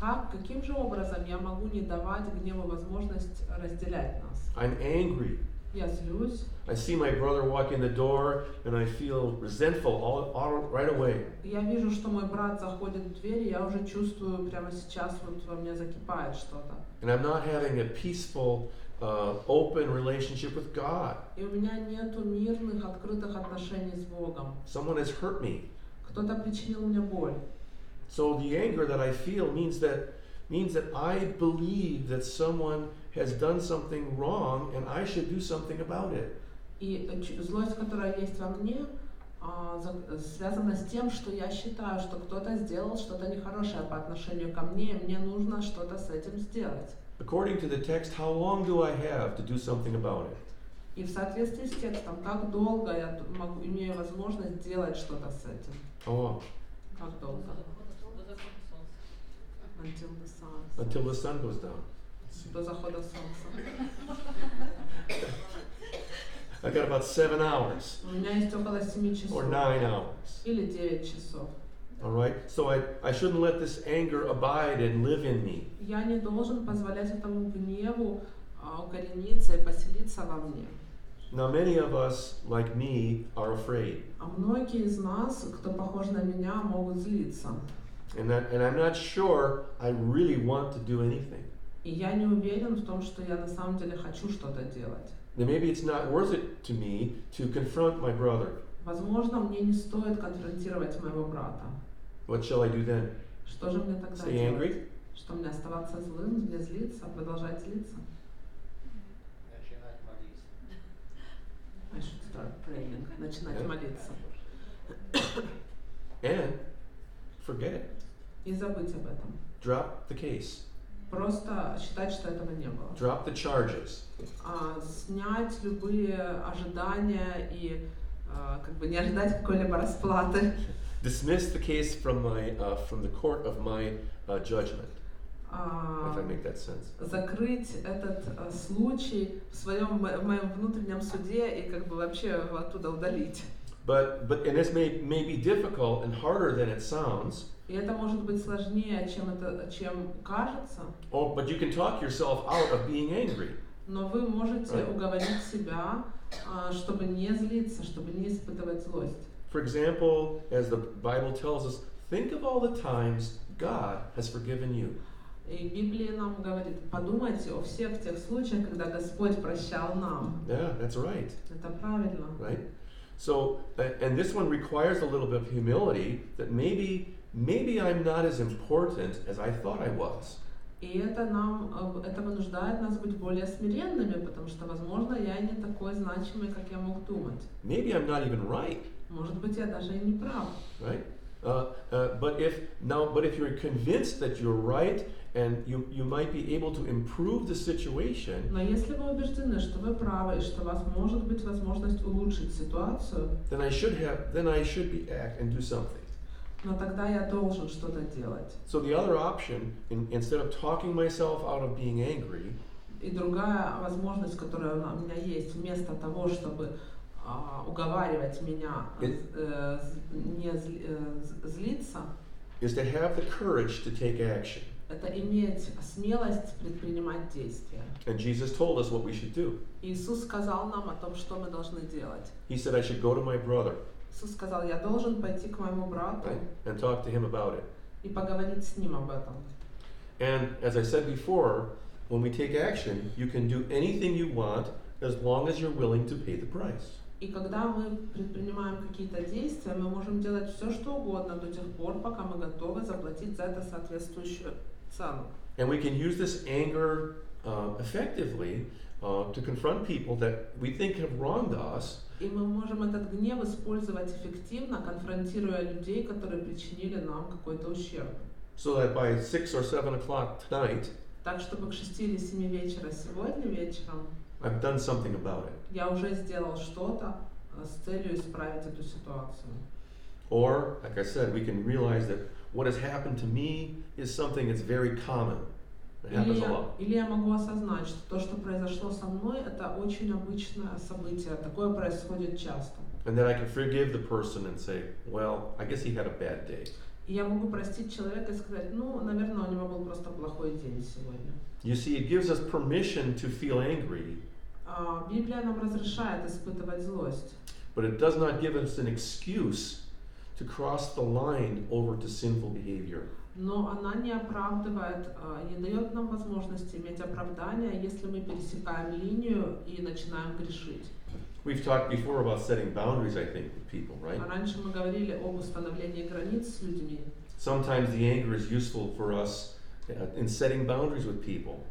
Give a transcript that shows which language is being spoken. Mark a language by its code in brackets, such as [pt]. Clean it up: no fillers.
[ru] Каким же образом я могу не давать гневу возможность разделять нас? [en] I'm angry. [ru] Я злюсь. [en] I see my brother walk in the door and I feel resentful all right away. [ru] Я вижу, что мой брат заходит в дверь, и я уже чувствую прямо сейчас вот во мне закипает что-то. [en] And I'm not having a peaceful open relationship with God. [ru] И у меня нету мирных, открытых отношений с Богом. [en] Someone has hurt me. [ru] Кто-то причинил мне боль. [en] So the anger that I feel means that I believe that someone has done something wrong and I should do something about it. [ru] И злость, которая есть во мне, связана с тем, что я считаю, что кто-то сделал что-то нехорошее по отношению ко мне, и мне нужно что-то с этим сделать. [en] According to the text, how long do I have to do something about it? [ru] И в соответствии с текстом, как долго я имею возможность делать что-то с этим? [en] How long? [ru] Как долго? [en] Until the sun. Until the sun goes down. [ru] До захода солнца. [en] I got about 7 hours. [ru] У меня есть около 7 часов. [en] Or 9 hours. [ru] Или 9 часов. [en] All right? So I shouldn't let this anger abide and live in me. [ru] Я не должен позволять этому гневу укорениться и поселиться во мне. [en] Now many of us, like me, are afraid. [ru] А многие из нас, кто похож на меня, могут злиться. [en] And I'm not sure I really want to do anything. [ru] И я не уверен в том, что я на самом деле хочу что-то делать. [en] Then maybe it's not worth it to me to confront my brother. [ru] Возможно, мне не стоит конфронтировать моего брата. [en] What shall I do then? [ru] Что же мне тогда [en] Stay [ru] делать? [en] angry? [ru] Что мне оставаться злым, мне злиться, продолжать злиться? Начинать молиться. [en] I should start praying. [ru] Начинать [en] Yeah. [ru] молиться. [en] And forget it. [ru] И забыть об этом. [en] Drop the case. [ru] Просто считать, что этого не было. [en] Drop the charges. [ru] Снять любые ожидания и как бы не ожидать какой-либо расплаты. [en] Dismiss the case from the court of my judgment. If I make that sense. [ru] Закрыть этот случай в моем внутреннем суде и как бы вообще его оттуда удалить. [en] But and this may be difficult and harder than it sounds. [ru] И это может быть сложнее, чем кажется. [en] Oh, but you can talk yourself out of being angry. [ru] Но вы можете уговорить себя, чтобы не злиться, чтобы не испытывать злость. [en] For example, as the Bible tells us, think of all the times God has forgiven you. [ru] И Библия нам говорит, подумайте о всех тех случаях, когда Господь прощал нам. [en] Yeah, that's right. [ru] Это правильно. [en] Right? So, and this one requires a little bit of humility that maybe I'm not as important as I thought I was. [ru] И это вынуждает нас быть более смиренными, потому что, возможно, я не такой значимый, как я мог думать. [en] Maybe I'm not even right. [ru] Может быть, я даже и не прав. [en] Right? But if you're convinced that you're right and you might be able to improve the situation, [ru] Но если вы убеждены, что вы правы и что у вас может быть возможность улучшить ситуацию, [en] then I should act and do something. [ru] но тогда я должен что-то делать. [en] So the other option, instead of talking myself out of being angry, [ru] И другая возможность, которая у меня есть, вместо того, чтобы уговаривать меня не злиться, [en] is to have the courage to take action. [ru] это иметь смелость предпринимать действия. [en] And Jesus told us what we should do. [ru] Иисус сказал нам о том, что мы должны делать. [en] He said I should go to my brother, [ru] Иисус сказал, я должен пойти к моему брату [en] right, and talk to him about it. [ru] и поговорить с ним об этом. [en] And as I said before, when we take action, you can do anything you want as long as you're willing to pay the price. [ru] И когда мы предпринимаем какие-то действия, мы можем делать все, что угодно до тех пор, пока мы готовы заплатить за это соответствующую цену. [en] And we can use this anger effectively to confront people that we think have wronged us. [ru] И мы можем этот гнев использовать эффективно, конфронтируя людей, которые причинили нам какой-то ущерб. [en] So that by 6 or 7 o'clock tonight, [ru] Так, чтобы к 6 или 7 вечера сегодня вечером [en] I've done something about it. [ru] я уже сделал что-то с целью исправить эту ситуацию. [en] Or, like I said, we can realize that what has happened to me is something that's very common. It happens a lot. [ru] Или я могу осознать, что то, что произошло со мной, это очень обычное событие. Такое происходит часто. [en] And then I can forgive the person and say, well, I guess he had a bad day. [ru] И я могу простить человека и сказать, ну, наверное, у него был просто плохой день сегодня. [en] You see, it gives us permission to feel angry, [ru] Библия нам разрешает испытывать злость, [en] but it does not give us an excuse to cross the line over to sinful behavior. [ru] Но она не оправдывает, не дает нам возможности иметь оправдание, если мы пересекаем линию и начинаем грешить. [en] We've talked before about setting boundaries, I think, with people, right? [ru] Раньше мы говорили об установлении границ с людьми. [en] Sometimes the anger is useful for us in setting boundaries with people.